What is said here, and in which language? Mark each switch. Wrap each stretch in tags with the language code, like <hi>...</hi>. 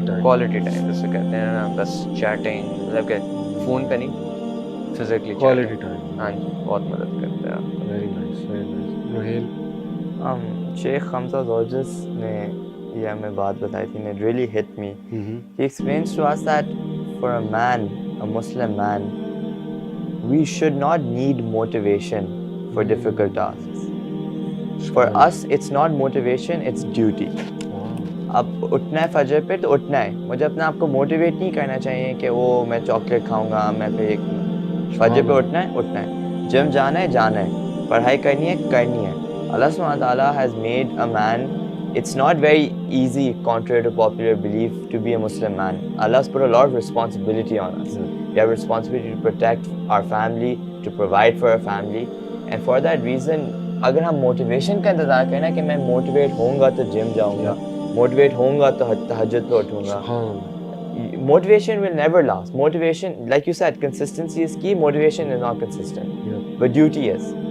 <ur>Time جیسے کہتے ہیں نا, بس چیٹنگ, مطلب کہ فون پہ نہیں, فزیکلی کوالٹی ٹائم. ہاں جی, بہت مدد کرتا ہے آپ. Very nice, very nice. Rohail, شیخ حمزہ زوجس نے یہ ہمیں بات بتائی تھی, نے</ur> <en>really hit me. He explains to us that for a man, a Muslim man, we should not need motivation for difficult tasks. For us, it's not motivation, it's duty.</en> <ur>اب اٹھنا ہے فجر پہ تو اٹھنا ہے, مجھے اپنے آپ کو موٹیویٹ نہیں کرنا چاہیے کہ وہ میں چاکلیٹ کھاؤں گا, میں پہ فجر پہ اٹھنا ہے. جم جانا ہے, پڑھائی کرنی ہے. اللہ سبحانہ تعالیٰ</ur> <en>has made a man it's not very easy, contrary to popular belief, to be a Muslim man. Allah's put a lot of responsibility on us. We have a responsibility to protect our family, to provide for our family, and for that reason,</en> <ur>اگر ہم motivation کا انتظار کریں نا کہ میں motivate ہوں گا تو جم جاؤں گا, موٹیویٹ ہوں گا تو تہجد پہ اٹھوں گا,</ur> <en>motivation will never last. Motivation, like you said, consistency is key. Motivation is not consistent, but duty is.</en>